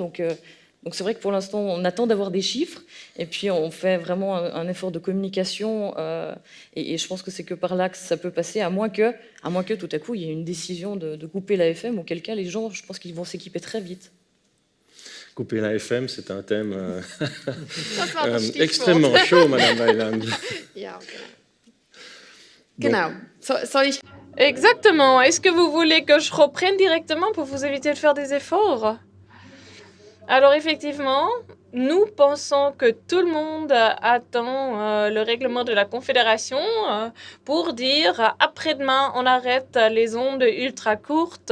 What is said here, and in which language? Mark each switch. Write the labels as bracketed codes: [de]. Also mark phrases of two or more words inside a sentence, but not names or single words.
[fr] Donc c'est vrai que pour l'instant, on attend d'avoir des chiffres, et puis on fait vraiment un effort de communication, et je pense que c'est que par là que ça peut passer, à moins que tout à coup, il y ait une décision de couper la FM, auquel cas les gens, je pense qu'ils vont s'équiper très vite. Couper la FM, c'est un thème extrêmement chaud, Madame Weiland. [de] Ja, genau. Soll ich... [fr] Exactement. Est-ce que vous voulez que je reprenne directement pour vous éviter de faire des efforts? Alors effectivement, nous pensons que tout le monde attend le règlement de la Confédération pour dire après-demain on arrête les ondes ultra courtes.